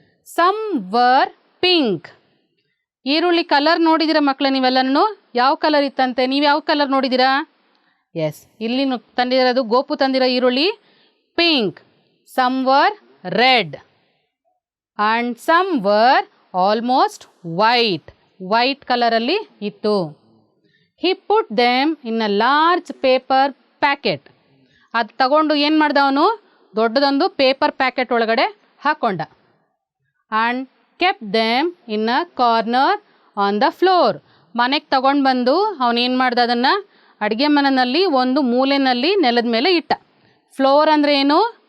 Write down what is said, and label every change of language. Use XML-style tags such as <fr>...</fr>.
<en>Some were pink.</en> <kn>ಈರುಳ್ಳಿ colour ನೋಡಿದ್ದೀರಾ ಮಕ್ಕಳೇ ನೀವೆಲ್ಲನೂ? ಯಾವ ಕಲರ್ ಇತ್ತಂತೆ? ನೀವು ಯಾವ ಕಲರ್ ನೋಡಿದ್ದೀರಾ? ಎಸ್, ಇಲ್ಲಿ ತಂದಿರೋದು ಗೋಪು ತಂದಿರೋ ಈರುಳ್ಳಿ pink.</kn> <en>Some were red and some were almost white.</en> <kn>White ಕಲರಲ್ಲಿ ಇತ್ತು.</kn> <en>He put them in a large paper packet.</en> <kn>ಅದು ತಗೊಂಡು ಏನು ಮಾಡ್ದ ಅವನು? ದೊಡ್ಡದೊಂದು ಪೇಪರ್ ಪ್ಯಾಕೆಟ್ ಒಳಗಡೆ ಹಾಕ್ಕೊಂಡ.</kn> <en>And kept them in a corner on the floor.</en> <kn>ಮನೆಗೆ ತಗೊಂಡು ಬಂದು ಅವನೇನು ಮಾಡ್ದ? ಅದನ್ನು ಅಡುಗೆ ಮನೆಯಲ್ಲಿ ಒಂದು ಮೂಲೆಯಲ್ಲಿ ನೆಲದ ಮೇಲೆ ಇಟ್ಟ. ಫ್ಲೋರ್ ಅಂದರೆ ಏನು?</kn>